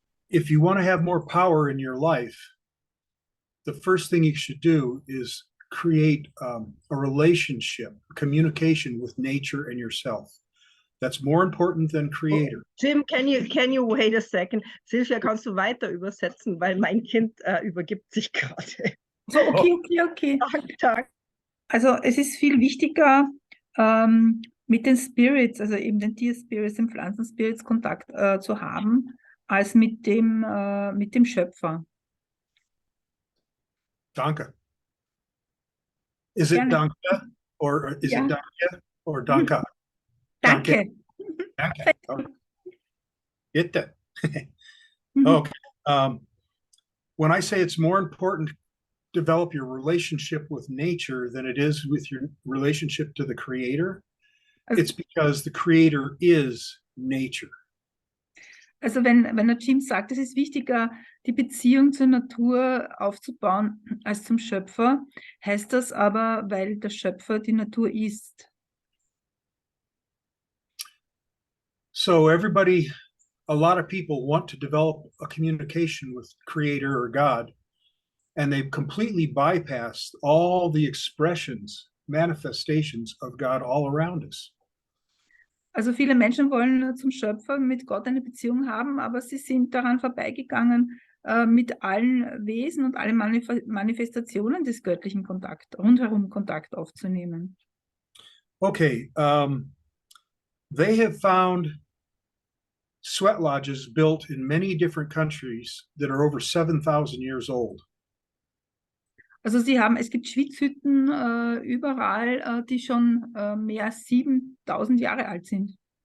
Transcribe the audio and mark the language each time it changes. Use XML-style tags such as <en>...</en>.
<en>If you want to have more power in your life, the first thing you should do is create a relationship, communication with nature and yourself. That's more important than creator. Jim, can you wait a second?</en> <de>Silvia, kannst du weiter übersetzen, weil mein Kind übergibt sich gerade.</de> <en>So, okay.</en> <de>Danke. Also es ist viel wichtiger, mit den Spirits, also eben den Tierspirits, den Pflanzenspirits Kontakt zu haben, als mit dem Schöpfer. Danke.</de> <en>Is it</en> <de>Gerne.</de> <en>danke or is Yeah. it danke or danka?</en> <de>Danke. Danke. Okay. Bitte. Mhm.</de> <en>Okay. When I say it's more important to develop your relationship with nature than it is with your relationship to the creator, it's because the creator is nature.</en> <de>Also wenn der Jim sagt, es ist wichtiger, die Beziehung zur Natur aufzubauen als zum Schöpfer, heißt das aber, weil der Schöpfer die Natur ist.</de> <en>So a lot of people want to develop a communication with creator or God, and they've completely bypassed all the expressions, manifestations of God all around us.</en> <de>Also viele Menschen wollen zum Schöpfer mit Gott eine Beziehung haben, aber sie sind daran vorbeigegangen, mit allen Wesen und allen Manifestationen des göttlichen rundherum Kontakt aufzunehmen.</de> <en>Okay, they have found sweat lodges built in many different countries that are over 7,000 years old.</en> <de>Also es gibt Schwitzhütten überall, die schon mehr als 7.000 Jahre alt sind.</de>